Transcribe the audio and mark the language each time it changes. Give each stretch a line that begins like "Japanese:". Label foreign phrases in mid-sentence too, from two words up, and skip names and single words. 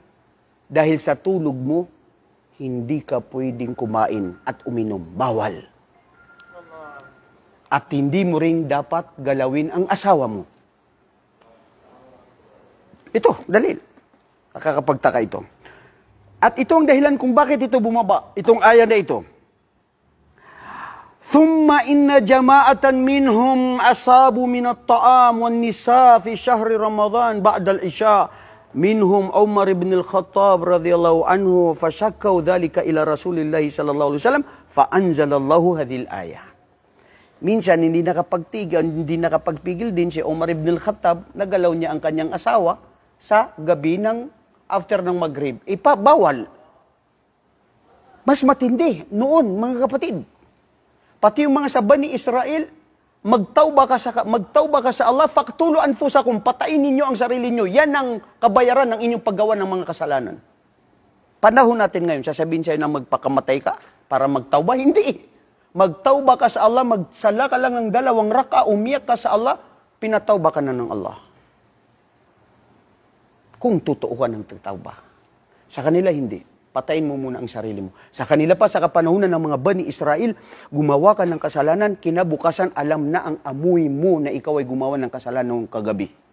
Filipino: Dahil sa tulog mo, hindi ka pwedeng kumain at uminom. Bawal. At hindi mo ring dapat galawin ang asawa mo. Ito, dalil. Nakakapagtaka ito. At ito ang dahilan kung bakit ito bumaba. Itong aya na ito.
Arabic: ثم إن جماعة منهم أصابوا من الطعام والنساء في شهر رمضان بعد العشاء منهم عمر بن الخطاب رضي الله عنه فشكوا ذلك إلى رسول الله صلى الله عليه وسلم فأنزل الله هذه الآية.
Filipino: Minsan, hindi nakapagpigil din si Umar ibn al-Khattab, nagalaw niya ang kanyang asawa sa gabi ng after ng Maghrib. Bawal. Mas matindi noon, mga kapatid. Pati yung mga sa Bani Israel, magtawba ka sa Allah,
Arabic: فاقتلوا أنفسكم,
Filipino: patayin ninyo ang sarili nyo. Yan ang kabayaran ng inyong paggawa ng mga kasalanan. Panahon natin ngayon, sasabihin sa'yo na magpakamatay ka para magtawba? Hindi. Magtauba ka sa Allah, magsala ka lang ng 2 raka, umiyak ka sa Allah, pinatauba ka na ng Allah. Kung totoo ka ng tauba. Sa kanila hindi. Patayin mo muna ang sarili mo. Sa kanila pa, sa kapanahunan ng mga Bani Israel, gumawa ka ng kasalanan, kinabukasan alam na ang amoy mo na ikaw ay gumawa ng kasalanan ng kagabi.